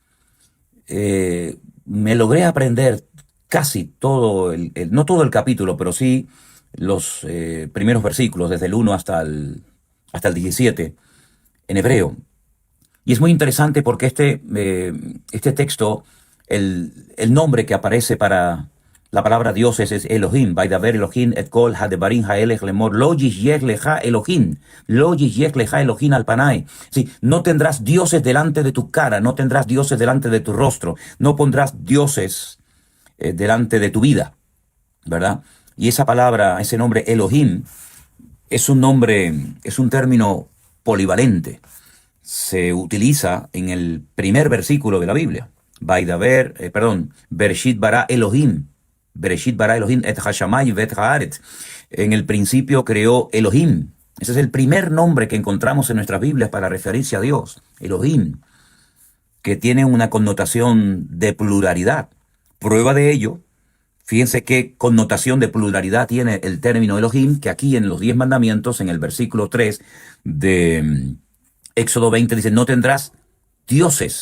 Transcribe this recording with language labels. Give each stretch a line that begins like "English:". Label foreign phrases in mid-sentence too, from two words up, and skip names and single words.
Spanish: Me logré aprender casi todo, no todo el capítulo, pero sí los primeros versículos, desde el 1 hasta el 17, en hebreo. Y es muy interesante porque este texto, el nombre que aparece para la palabra Dios es Elohim.
Hebrew: וידבר אלוהים את כל הדברים האלה לאמור לא יהיה לך אלוהים. לא יהיה לך אלוהים על פני.
Spanish: Sí, no tendrás dioses delante de tu cara, no tendrás dioses delante de tu rostro, no pondrás dioses delante de tu vida, ¿verdad? Y esa palabra, ese nombre Elohim, es un nombre, es un término polivalente. Se utiliza en el primer versículo de la Biblia.
Hebrew: בראשית ברא אלוהים. בראשית ברא אלוהים את השמים ואת הארץ.
Spanish: En el principio creó Elohim. Ese es el primer nombre que encontramos en nuestras Biblias para referirse a Dios. Elohim. que tienen una connotación de pluralidad. Prueba de ello, fíjense qué connotación de pluralidad tiene el término Elohim, que aquí en los 10 mandamientos, en el versículo 3 de Éxodo 20, dice, no tendrás dioses.